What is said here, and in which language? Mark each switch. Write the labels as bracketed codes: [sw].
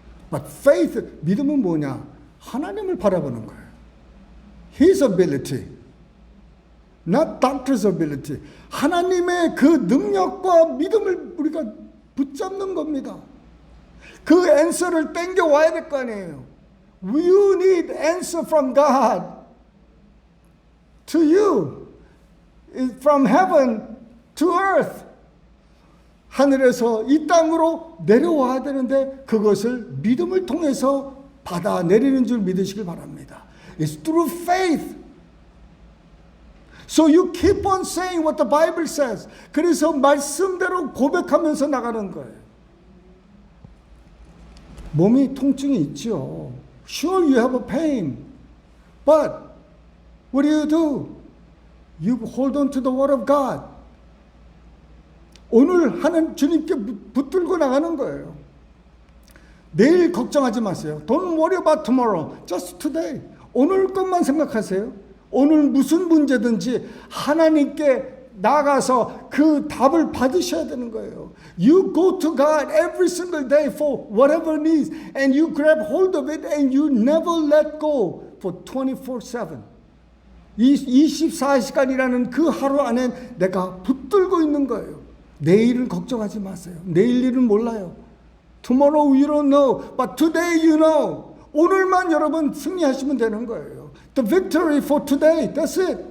[en] But faith, [ko] 믿음은 뭐냐? 하나님을 바라보는 거예요. [en] His ability. Not doctor's ability. [ko] 하나님의 그 능력과 믿음을 우리가 붙잡는 겁니다. 그 answer를 땡겨와야 될 거 아니에요. [en] You need answer from God to you. From heaven to earth. [ko] 하늘에서 이 땅으로 내려와야 되는데 그것을 믿음을 통해서 받아내리는 줄 믿으시길 바랍니다. [en] It's through faith. So you keep on saying what the Bible says. [ko] 그래서 말씀대로 고백하면서 나가는 거예요. 몸이 통증이 있죠. [en] Sure, you have a pain. But what do? You hold on to the Word of God. [ko] 오늘 하는 주님께 붙들고 나가는 거예요. 내일 걱정하지 마세요. [en] Don't worry about tomorrow. Just today. [ko] 오늘 것만 생각하세요. 오늘 무슨 문제든지 하나님께 나가서 그 답을 받으셔야 되는 거예요. [en] You go to God every single day for whatever needs and you grab hold of it and you never let go for 24/7. [ko] 24시간이라는 그 하루 안에 내가 붙들고 있는 거예요. 내일은 걱정하지 마세요. 내일 일은 몰라요. [en] Tomorrow you don't know, but today you know. [ko] 오늘만 여러분 승리하시면 되는 거예요. [en] The victory for today, that's it.